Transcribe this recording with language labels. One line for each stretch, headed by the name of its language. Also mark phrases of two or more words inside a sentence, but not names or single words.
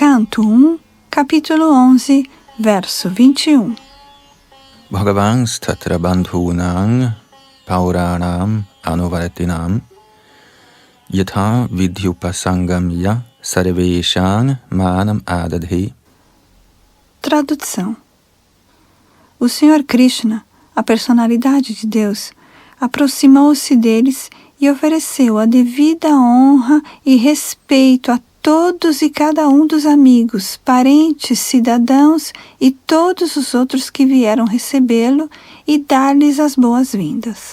Portuguese: Canto 1, capítulo 11, verso 21.
Sanskrit: भगवांस्तत्र बन्धूनां पौराणामनुवर्तिनाम् यथाविध्युपसङ्गम्य सर्वेषां मानमादधे.
Portuguese: Tradução. O Senhor Krishna, a personalidade de Deus, aproximou-se deles e ofereceu a devida honra e respeito a todos e cada um dos amigos, parentes, cidadãos e todos os outros que vieram recebê-lo e dar-lhes as boas-vindas.